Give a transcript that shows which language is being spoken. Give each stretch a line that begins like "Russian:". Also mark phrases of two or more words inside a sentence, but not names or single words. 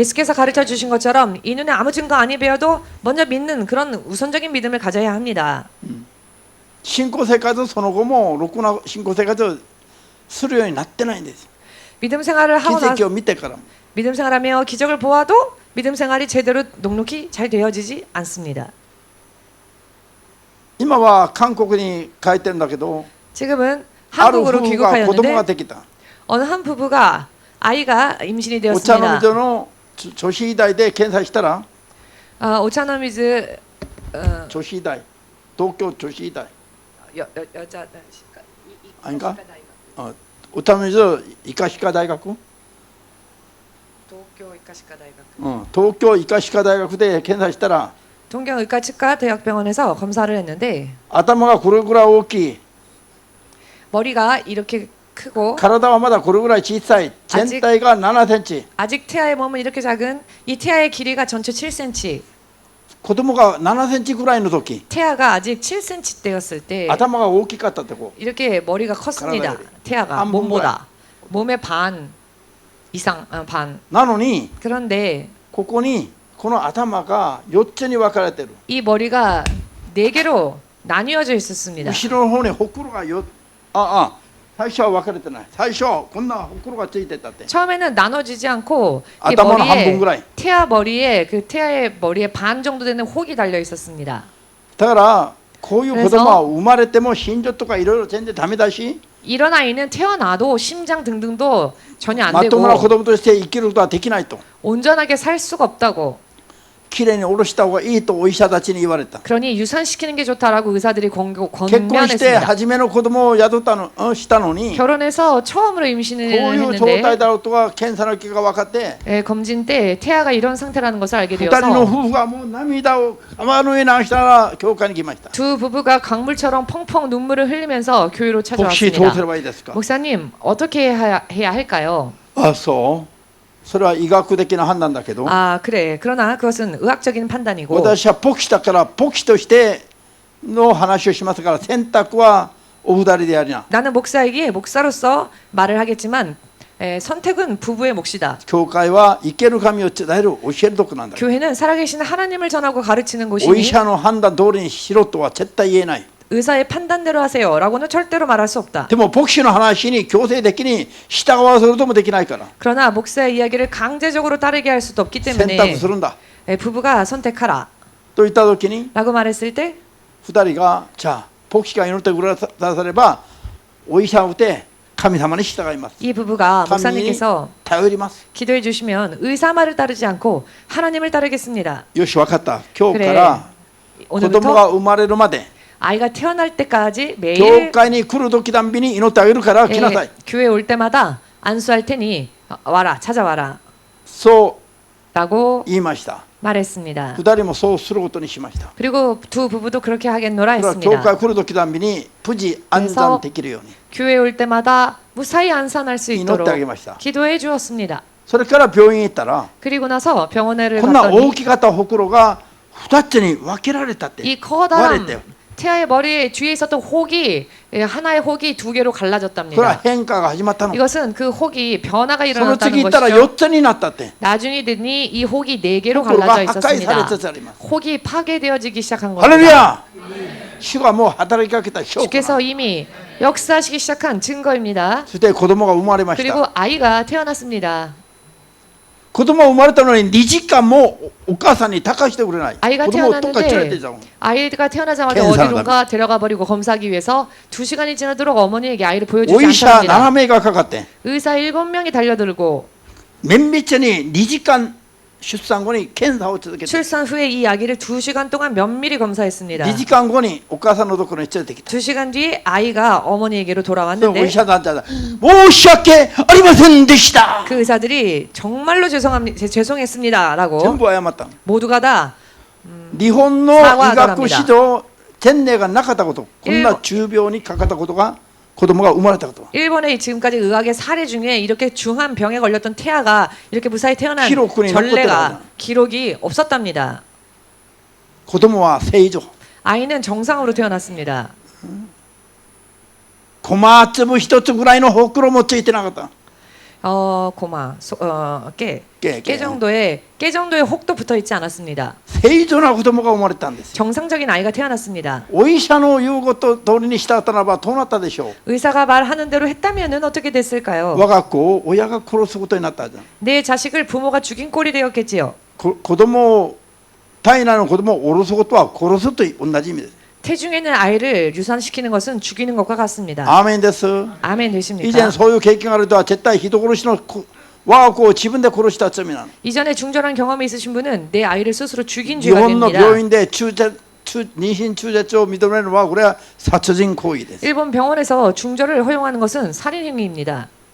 Korean: 예수께서 가르쳐 주신 것처럼 이 눈에 아무 증거 아니 배워도 먼저 믿는 그런 우선적인 믿음을 가져야 합니다.
Japanese: 信仰生活その後もろくな信仰生活をするようになってないんです。
Korean: 믿음 생활을
Japanese: 奇
Korean: 하고
Japanese: 跡
Korean: 나서
Japanese: を見てからも
Korean: 믿음 생활하며 기적을 보아도 믿음 생활이 제대로 넉넉히 잘 되어지지 않습니다.
Japanese: 今は韓国に帰ってるんだけど
Korean: 지금은
Japanese: ある
Korean: 한국으로
Japanese: 夫婦が子供が
Korean: 귀국하였는데
Japanese: できた。
Korean: 어느 한 부부가 아이가 임신이
Japanese: お茶の
Korean: 되었습니다.
Japanese: 水の女子医大で検査したら
Korean: 오차노미즈
Japanese: 女子医大東京女子医大
Korean: 여자 아닌가?
Japanese: お茶の水医科歯科大学、
Korean: 도쿄 의과치과 대학교
Japanese: 東京医科歯科大学で検査したら
Korean: 동경 의과치과 대학병원에서 검사를 했는데
Japanese: 頭がこれぐらい大きい
Korean: 머리가 이렇게 크고
Japanese: 体はまだこれぐらい小さい全体が7センチ
Korean: 아직 태아의 몸은 이렇게 작은 이 태아의 길이가 전체 7cm
Japanese: 子供が7センチぐらいの時
Korean: 태아가 아직 7cm 때였을 때
Japanese: 頭が大きかったってこう
Korean: 이렇게 머리가 컸습니다. 가라다리. 태아가 한 몸보다 몸의 반 이상 반
Japanese: なのに
Korean: 그런데
Japanese: ここにこの頭が4つに分かれてる
Korean: 이 머리가 4개로 나뉘어져 있었습니다.
Japanese: 後ろの方にほくろが最初は分かれてない。最初こんなほくろがついてたって
Korean: 처음에는 나눠지지 않고 이 아담은 한분ぐらい 태아 머리에 그 태아의 머리에 반 정도 되는 혹이 달려 있었습니다.
Japanese: だからこういう子供は生まれても心臓とかいろいろ全然ダメだし
Korean: 이런 아이는 태어나도 심장 등등도 전혀 안
Japanese: まと
Korean: 되고
Japanese: もな子供として生きることはできないと
Korean: 온전하게 살 수가 없다고.
Japanese: きれいに下ろした方がいいとお医者たちに言われた。
Korean: 그러니 유산시키는 게 좋다라고 의사들이
Japanese: 結婚して
Korean: 권면했습니다.
Japanese: 初めの子供を宿ったのしたのにこ
Korean: 결혼해서 처음으로
Japanese: う
Korean: 임신을
Japanese: いう状態
Korean: 했는데
Japanese: だろうとは検査の結果が分かって
Korean: 검진 때 태아가 이런 상태라는 것을 알게
Japanese: 2人の
Korean: 되어서
Japanese: 夫婦がもう涙を川の上に流したら教会に来ました。
Korean: 두 부부가 강물처럼 펑펑 눈물을 흘리면서 교회로
Japanese: 牧師どうすれ
Korean: 찾아왔습니다.
Japanese: ばいいですか。
Korean: 목사님 어떻게 해야 할까요?
Japanese: あ、そう。それは医学的な判断だけど
Korean: 아 그래 그러나 그것은 의학적인 판단이고
Japanese: 私は牧師だから牧師としての話をしますから選択はお二人でやりな。
Korean: 나는 목사에게 목사로서 말을 하겠지만 선택은 부부의 몫이다.
Japanese: 教会は生ける神を伝える教えるとこなんだ。
Korean: 교회는 살아계신 하나님을 전하고 가르치는
Japanese: お医
Korean: 곳이니
Japanese: 者の判断通りにしろとは絶対言えない。
Korean: 의사의 판단대로 하세요라고는 절대로 말할 수 없다.
Japanese: でも牧師の話に強制的に従わせることもできないから
Korean: 그러나 목사의 이야기를 강제적으로 따르게 할 수도 없기
Japanese: 選
Korean: 때문에
Japanese: 択するんだ
Korean: 부부가 선택하라
Japanese: と言った時に
Korean: 라고 말했을 때
Japanese: 二人がじゃあ牧師が祈ってくださればお医者をて神様に従います。
Korean: 이 부부가
Japanese: 神に
Korean: 목사님께서
Japanese: 頼ります。
Korean: 기도해 주시면 의사 말을 따르지 않고 하나님을 따르겠습니다.
Japanese: よし分かった。今日か
Korean: 그래
Japanese: ら子供
Korean: 오늘부터
Japanese: が生まれるまで
Korean: 아이가 태어날 때까지
Japanese: 教
Korean: 매일
Japanese: 会に来る時たんびに祈ってあげるから来なさい。
Korean: 교회 올 때마다 안수할 테니 와라 찾아와라
Japanese: そう
Korean: 라고
Japanese: 言いました。
Korean: 말했습니다.
Japanese: 二人もそうすることにしました。
Korean: 그리고 두 부부도 그렇게 하겠노라
Japanese: だから教
Korean: 했습니다.
Japanese: 会来る時たんびに無事安産できるように
Korean: 교회 올 때마다 무사히 안산할 수
Japanese: 祈って
Korean: 있도록
Japanese: あげました。
Korean: 기도해 주었습니다.
Japanese: それから病院へ行ったら
Korean: 그리고 나서 병원에
Japanese: こんな大
Korean: 갔더니
Japanese: きかったほくろが2つに分けられたって
Korean: 이
Japanese: 割れ
Korean: 커다란
Japanese: てよ。
Korean: 태아의 머리 뒤에 있었던 혹이 하나의 혹이 두 개로
Japanese: それは
Korean: 갈라졌답니다.
Japanese: 変化が始まったの。
Korean: 이것은 그 혹이 변화가
Japanese: その次
Korean: 일어났다는
Japanese: 行ったら
Korean: 것이죠.
Japanese: 4つになったって。
Korean: 나중에 되니 이 혹이 네 개로
Japanese: ほくろが
Korean: 갈라져
Japanese: 破壊され
Korean: 있었습니다.
Japanese: つつあります。
Korean: 혹이 파괴되어지기 시작한
Japanese: ハレル
Korean: 겁니다.
Japanese: ヤ、主がもう働きかけた証拠
Korean: 주께서 이미 역사하시기 시작한 증거입니다.
Japanese: そして子供が生まれまし
Korean: 그리고
Japanese: た。
Korean: 아이가 태어났습니다.
Japanese: 子供が生まれたのに2時間もお母さんに託してくれない。
Korean: 아이가
Japanese: 子供をどっかに連れて
Korean: 태어났는데
Japanese: 行っちゃう。
Korean: 아이가 태어나자마자
Japanese: 検査の
Korean: 어디론가 데려가 버리고 검사하기 위해서 2시간이 지나도록 어머니에게 아이를
Japanese: お
Korean: 보여주지
Japanese: 医者7
Korean: 않답니다.
Japanese: 名がかかって
Korean: 의사 7명이 달려들고
Japanese: 綿密に2時間出産後に検査を続けて
Korean: 출산 후에 이 아기를 2시간 동안 면밀히 검사했습니다.
Japanese: 2時間後にお母さんのところに連れてきた。
Korean: 2시간 뒤에 아이가 어머니에게로
Japanese: そのお
Korean: 돌아왔는데
Japanese: 医者団体だ。申し訳ありませんでした。
Korean: 그 의사들이 정말로 죄송했습니다라고
Japanese: 全部謝ったの。
Korean: 모두가 다
Japanese: 日本の医学史上前例がなかったこと、こんな重病にかかったことが子供が生まれたこと。
Korean: 일본의 지금까지 의학의 사례 중에 이렇게 중한 병에 걸렸던 태아가 이렇게 무사히 태어난 기록군이 전례가
Japanese: 残ってる
Korean: 기록이 없었답니다.
Japanese: 子供は正常。
Korean: 아이는 정상으로 태어났습니다.
Japanese: 米粒一つぐらいのほくろもついてなかった。
Korean: 깨 정도의 혹도 붙어 있지 않았습니다.
Japanese: 正常な子供が生まれたんですよ。
Korean: 정상적인 아이가 태어났습니다.
Japanese: お医者の言うこと通りにしたならばどうなったでしょ
Korean: 의사가 말하는 대로 했다면은 어떻게
Japanese: う。
Korean: 됐을까요?
Japanese: 我が子を親が殺すことになったじゃん。
Korean: 내 자식을 부모가 죽인 꼴이 되었겠지요.
Japanese: 子供を体内の子供を下ろすことは殺すと同じ意味です。
Korean: 태중에 있는 아이를 유산시키는 것은 죽이는 것과 같습니다.
Japanese: アーメンです。
Korean: 아멘
Japanese: 以前
Korean: 되십니까?
Japanese: そういう経験がある人は絶対人殺しの我が子を自分で殺した罪なの。
Korean: 이전에 중절한 경험이 있으신 분은 내 아이를 스스로 죽인
Japanese: 日
Korean: 죄가
Japanese: 本の
Korean: 됩니다.
Japanese: 病院で妊娠中絶を認めるのはこれは殺人行為です。
Korean: 일본 병원에서 중절을 허용하는 것은 살인 행위입니다.